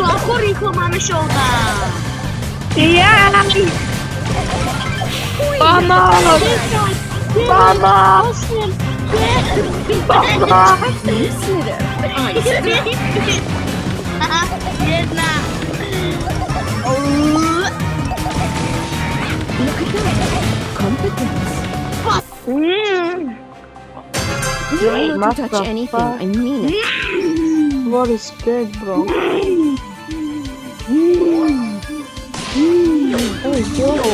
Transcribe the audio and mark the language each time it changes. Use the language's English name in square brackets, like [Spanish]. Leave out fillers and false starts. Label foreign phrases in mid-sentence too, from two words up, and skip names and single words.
[Slovak] Ako rýchlo máme showdown? Jaj. Mama. Mama. Mama. Jedna! [English] Competence. Try not to touch anything. I mean it. What is that, bro? Oh, yo.